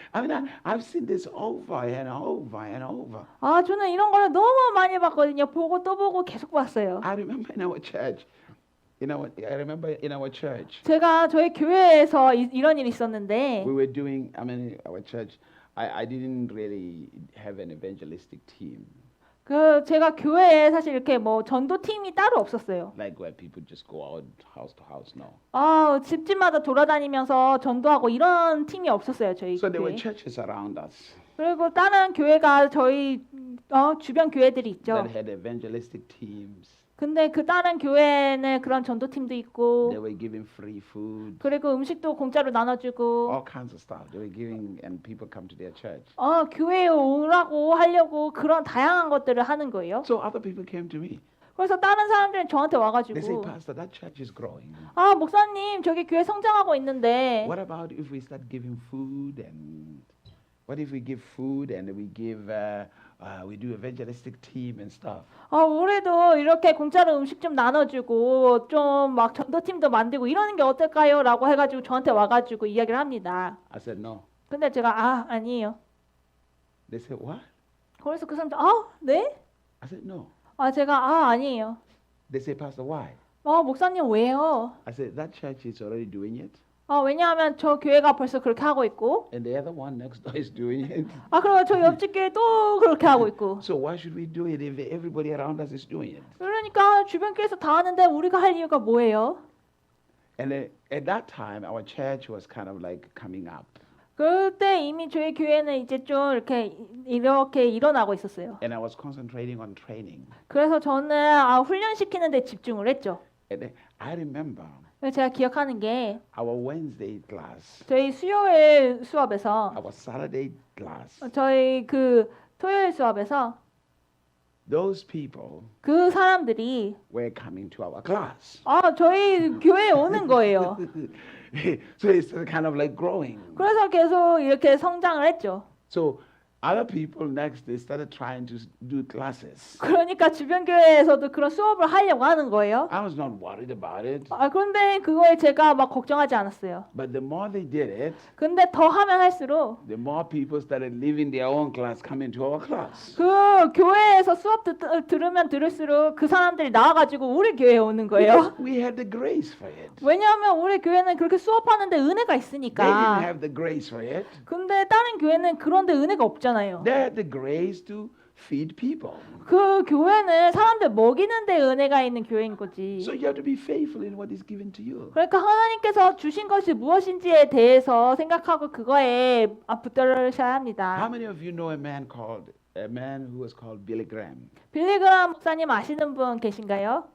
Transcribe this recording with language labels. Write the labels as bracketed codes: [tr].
[en] I mean, I've seen this over and over and over. [ko] 저는 이런 거를 너무 많이 봤거든요. 보고 또 보고 계속 봤어요. [en] I remember in our church, I remember in our church, [ko] 제가 저희 교회에서 이런 일이 있었는데 [en] we were doing, our church, I didn't really have an evangelistic team, [ko] 제가 교회에 사실 이렇게 뭐 전도팀이 따로 없었어요. [en] like where people just go out house to house, no. [ko] 집집마다 돌아다니면서 전도하고 이런 팀이 없었어요, 저희 [en] So there were [ko] 교회. [en] churches around us [ko] 그리고 다른 교회가 저희 주변 교회들이 있죠. [en] that had evangelistic teams. [ko] 근데 그 다른 교회는 그런 전도팀도 있고 [en] They were giving free food, [ko] 그리고 음식도 공짜로 나눠주고 [en] all kinds of stuff. They were giving, and people come to their church. [ko] 교회에 오라고 하려고 그런 다양한 것들을 하는 거예요. [en] So other people came to me. [ko] 그래서 다른 사람들은 저한테 [en] They say, [ko] 와가지고 [en] Pastor, that church is growing. [ko] 목사님 저기 교회 성장하고 있는데 [en] What about if we start giving food, and what if we give food and we give we do evangelistic team and stuff? [ko] 우리도 이렇게 공짜로 음식 좀 나눠주고 좀 막 전도팀도 만들고 이러는 게 어떨까요? 라고 해가지고 저한테 와가지고 이야기를 합니다. [en] I said no. [ko] 근데 제가 아니에요. [en] They said what? [ko] 그래서 그 사람들 네? [en] I said no. [ko] 제가 아니에요. [en] They said, Pastor, why? [ko] 목사님 왜요? [en] I said that church is already doing it, [ko] 왜냐하면 저 교회가 벌써 그렇게 하고 있고 [en] and the other one next door is doing it. [ko] 그리고 저 옆집 교회 또 그렇게 하고 있고 [en] So why should we do it if everybody around us is doing it? [ko] 그러니까 주변 교회에서 다 하는데 우리가 할 이유가 뭐예요? [en] And at that time, our church was kind of like coming up, [ko] 그때 이미 저희 교회는 이제 좀 이렇게 일어나고 있었어요. [en] and I was concentrating on training. [ko] 그래서 저는 훈련시키는 데 집중을 했죠. [en] And I remember [ko] 제가 기억하는 게 [en] our Wednesday class, [ko] 저희 수요일 수업에서 [en] our Saturday class. [ko] 저희 그 토요일 수업에서 [en] Those people [ko] 그 사람들이 [en] were coming to our class. [ko] 저희 교회에 오는 거예요. [en] So it's kind of like growing. [ko] 그래서 계속 이렇게 성장을 했죠. [en] So other people next, they started trying to do classes. [ko] 그러니까 주변 교회에서도 그런 수업을 하려고 하는 거예요. [en] I was not worried about it. [ko] 그런데 그거에 제가 막 걱정하지 않았어요. [en] But the more they did it, [ko] 근데 더 하면 할수록 [en] the more people started leaving their own class, coming to our class. [ko] 그 교회에서 수업 들으면 들을수록 그 사람들이 나와가지고 우리 교회에 오는 거예요. [en] We had the grace for it. [ko] 왜냐하면 우리 교회는 그렇게 수업하는데 은혜가 [en] They didn't [ko] 있으니까. [en] have the grace for it. [ko] 근데 다른 교회는 그런데 은혜가 없잖아요. [en] They had the grace to feed people. [ko] 그 교회는 사람들 먹이는데 은혜가 있는 교회인 거지. [en] So you have to be faithful in what is given to you. [ko] 그러니까 하나님께서 주신 것이 무엇인지에 대해서 생각하고 그거에 붙들으셔야 [en] How [ko] 합니다. [en] many of you know a man who was called Billy Graham? [ko] 빌리그라함 목사님 아시는 분 계신가요?